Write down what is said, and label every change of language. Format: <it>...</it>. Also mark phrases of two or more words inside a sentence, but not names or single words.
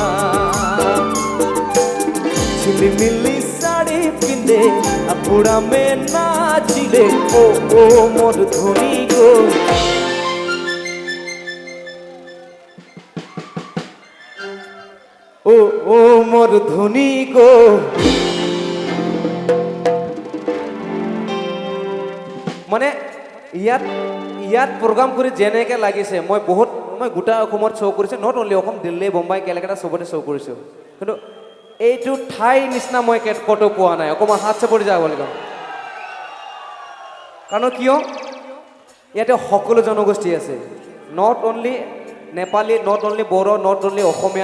<as>ঝিলিমিলি শাড়ি পিঁধে আপুড়া মে নাচিলে ও মোর ধনী গো ও মোর ধনী গো মানে ইয়াত প্ৰগ্ৰাম কৰি যেনেকৈ লাগিছে মই গোটা অসমত শ্ব' কৰিছোঁ</as> <en>not only</en> <as>অসম দিল্লী বোম্বাই কেলকাতা চবতে শ্ব' কৰিছোঁ কিন্তু এইটো ঠাই নিচিনা মই ক'তো পোৱা নাই অকণমান হাত চাপৰি যাব লাগিব কাৰণ কিয় ইয়াতে সকলো জনগোষ্ঠী আছে</as> <en>not only</en> <as>নেপালী</as> <en>not only</en> <as>বড়ো</as> <en>not only</en> <as>অসমীয়া</as>